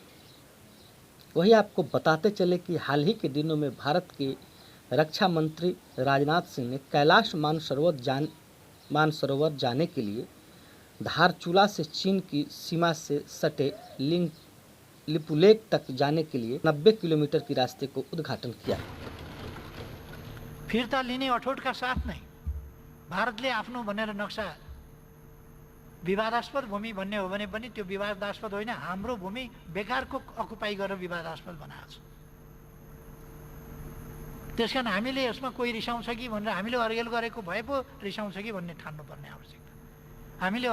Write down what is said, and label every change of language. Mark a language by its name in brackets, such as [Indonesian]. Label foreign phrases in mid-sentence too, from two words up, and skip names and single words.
[Hindi] वही आपको बताते चले कि हाल ही के दिनों में भारत के रक्षा मंत्री राजनाथ सिंह ने कैलाश मानसरोवर जाने के लिए धारचूला से चीन की सीमा से सटे लिपुलेक तक जाने के लिए 90 किलोमीटर की रास्ते को उद्घाटन किया। [Nepali] फिर्ता लिने अठोटका साथ नै भारतले आफ्नो भनेर नक्सा विवादास्पद भूमि भन्ने हो भने पनि त्यो विवादास्पद होइन, हाम्रो भूमि बेकारको अकुपाई गरेर विवादास्पद बनाएको छ। त्यसकारण हामीले यसमा कोही रिसाउँछ कि भनेर हामीले अर्गेल गरेको भए पो रिसाउँछ कि भन्ने ठान्नुपर्ने आवश्यकता।